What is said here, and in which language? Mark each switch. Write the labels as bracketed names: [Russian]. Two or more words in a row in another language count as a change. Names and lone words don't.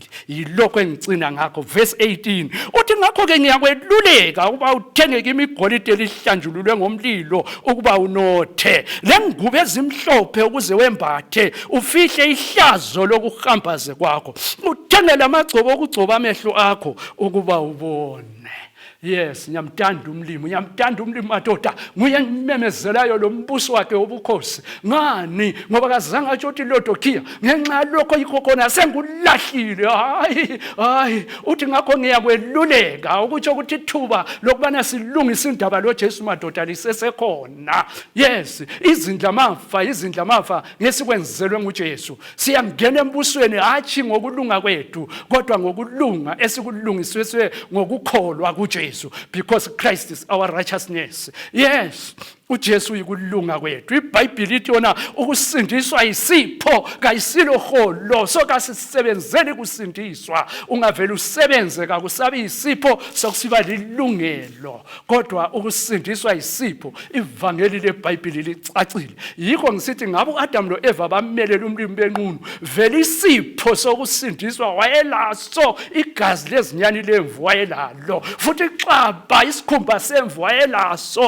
[North Ndebele] Yilokho engicina ngakho. Verse 18 uthi ngakho-ke ngiyakweluleka ukuba uthenge imigolide elihlanjululwe ngomlilo ukuba unothe, lengubo ezimhlophe ukuze wembathe, ufihle ihlazo lokuhambaze kwakho, uthenge lamagcobo okugcoba amehlo akho ukuba ubone. Yes, ngiyamthanda umlimi madoda, nguye ngimemezelayo lo mbuso wakhe wobukhosi. Ngani? Ngoba kazange atsho ukuthi Laodicea ngenxa lokho yikho khona sengulahlile. Hayi, uthi ngakho ngiyakweluleka ukuthi ithuba lokubana silungise indaba loJesu madoda lisesekhona. Yes, izindlamafa ngesikwenzelwe nguJesu. Siyangena embusweni hatshi ngokulunga kwethu, kodwa ngokulunga esikulungiswe ngokukholwa kuJesu. [English] Because Christ is our righteousness. [North Ndebele] Yes, uJesu uyikulunga kwethu. iBhayibheli lithi yona ukusindiswa yisipho kayisilo holo, so kasisebenzeni kusindiswa. Ungavela usebenze kakusabi yisipho sokusiba lilungelo, kodwa ukusindiswa yisipho. Ivangeli leBhayibheli licacile. Yikho ngisithi ngabe uAdam loEva bamelela umlimi benqunu, vele isipho sokusindiswa wayelaso, igazi lezinyani lemvu wayelalo, futhi ixaba isikhumba semvu wayelaso.